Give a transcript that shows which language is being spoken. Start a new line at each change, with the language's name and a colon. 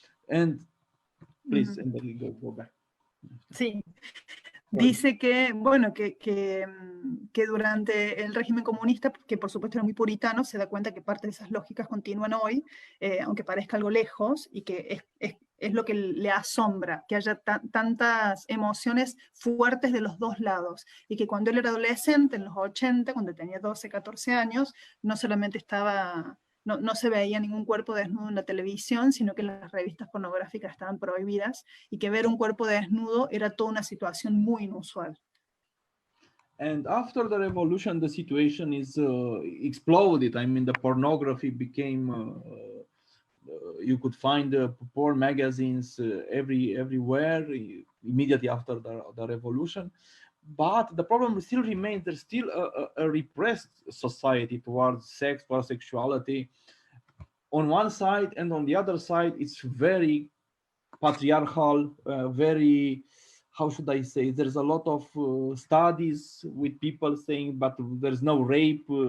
English: And please, and then we go back.
Spanish: Sí. Dice que, bueno, que durante el régimen comunista, que por supuesto era muy puritano, se da cuenta que parte de esas lógicas continúan hoy, aunque parezca algo lejos, y que es lo que le asombra, que haya tantas emociones fuertes de los dos lados, y que cuando él era adolescente, en los 80, cuando tenía 12, 14 años, no solamente no se veía ningún cuerpo desnudo en la televisión, sino que las revistas pornográficas estaban prohibidas y que ver un cuerpo desnudo era toda una situación muy inusual.
English: And after the revolution, the situation is exploded. I mean, the pornography became, you could find porn magazines everywhere immediately after the revolution. But the problem still remains. There's still a repressed society towards sex, towards sexuality on one side, and on the other side, it's very patriarchal, very, how should I say, there's a lot of studies with people saying, but there's no rape.